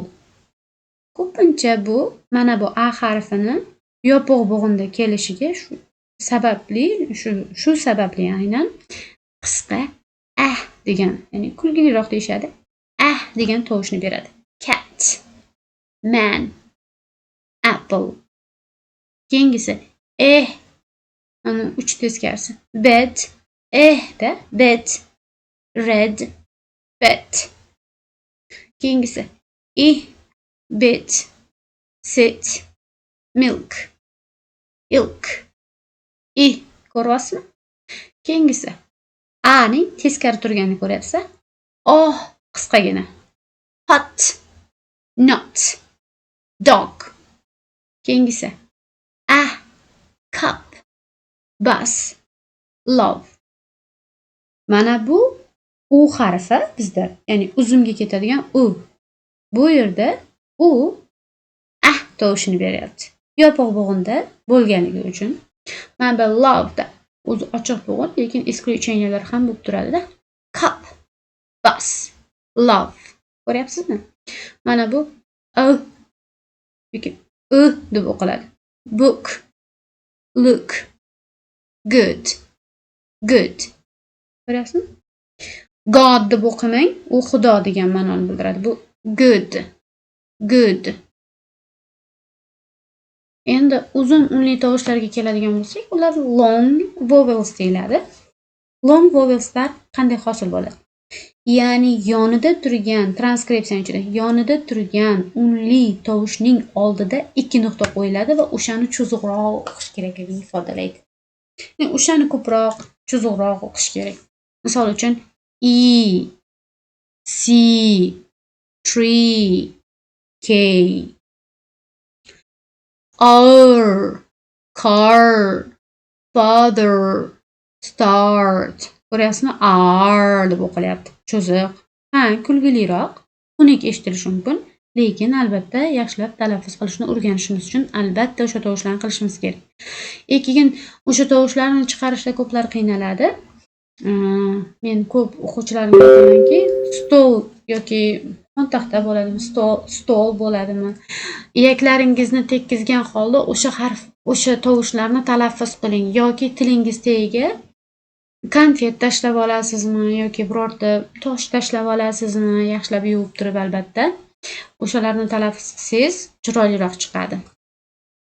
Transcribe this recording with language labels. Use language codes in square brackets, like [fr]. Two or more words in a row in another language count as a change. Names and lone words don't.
[uz] Ko'pincha mana bu a harfini yopiq bo'g'inda kelishiga shu sababli aynan qisqa degan, ya'ni kulgiliroq deyishadi. Degan tovushni beradi. [en] Cat, man, apple. [uz] Keyingisi ana 3 teskarisi. [en] Bed, da bed, red, bed. Keyingisi bed, sit, milk, ilk. [uz] Ko'ryapsizmi? Keyingisi ning teskari turganini ko'ryapsiz? Qisqagina. [en] Hot, not, dog. Keyingisi cup, bus, love. [uz] Mana bu u harfi bizda, ya'ni uzumga ketadigan u. Bu yerda u tovushini beryapti. Yopiq bo'g'inda bo'lganligi uchun. Mana bu love da o'zi ochiq bo'g'in, lekin исключениялар ham bo'lib turadi-da. [en] Cup, bus, love. [uz] Ko'ryapsizmi? Mana bu yoki deb o'qiladi. [en] Book, look, good. [uz] Ko'ryapsizmi? God deb o'qimang, u Xudo degan ma'noni bildiradi. Bu good. Endi uzun unli tovushlarga keladigan bo'lsak, ular [en] long vowels [uz] deyiladi. [en] Long vowelslar [uz] qanday hosil bo'ladi? Ya'ni yonida turgan unli tovushning oldida 2 nuqta qo'yiladi va o'shani cho'ziqroq o'qish kerakligini ifodalaydi. Ya'ni o'shani ko'proq, cho'ziqroq o'qish kerak. Misol uchun C, tree, K. [en] Our, car, father, start. [uz] Ko'ryapsizmi? deb o'qilyapti. Cho'ziq. Kulgiliroq, xunuk eshitilishi mumkin, lekin albatta yaxshilab talaffuz qilishni o'rganishimiz uchun albatta o'sha tovushlarni qilishimiz kerak. Keyin o'sha tovushlarni chiqarishda ko'plar qiynaladi. Men ko'p o'quvchilarimga aytamanki, stol yoki taxta bo'ladimi, stol bo'ladimi, iyaklaringizni tekkizgan holda o'sha tovushlarni talaffuz qiling, yoki tilingiz tagiga konfet tashlab olasizmi yoki birorta tosh tashlab olasizmi, yaxshilab yuvib turib albatta o'shalarni talaffuz qilsangiz chiroyliroq chiqadi.